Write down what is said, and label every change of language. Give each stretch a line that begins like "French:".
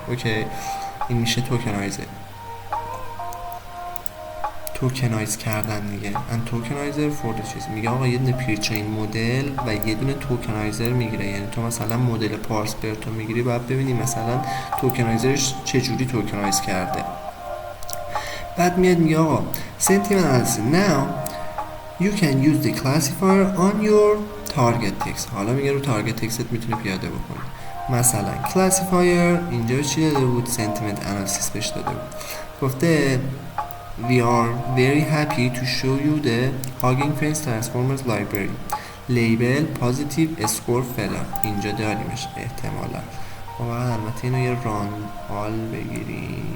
Persian: اوکی، این میشه توکنایز کردن دیگه. ان توکنایزر فور چیز میگه آقا یه دونه پری چین مدل و یه دونه توکنایزر میگیره. یعنی تو مثلا مدل پارس برتو میگیری باید ببینی مثلا توکنایزرش چجوری توکنایز کرده. بعد میاد میگه آقا
English: sentiment analysis now you can use the classifier on your target text.
Persian: حالا میگه رو تارگت تکست میتونی پیاده بکنی. مثلا classifier اینجا چی داده بود؟ sentiment analysis بهش داده بود. گفته
English: we are very happy to show you the Hugging Face Transformers library. label positive score
Persian: فلان اینجا داریمش احتمالا. و البته اینو یه ران حال بگیریم.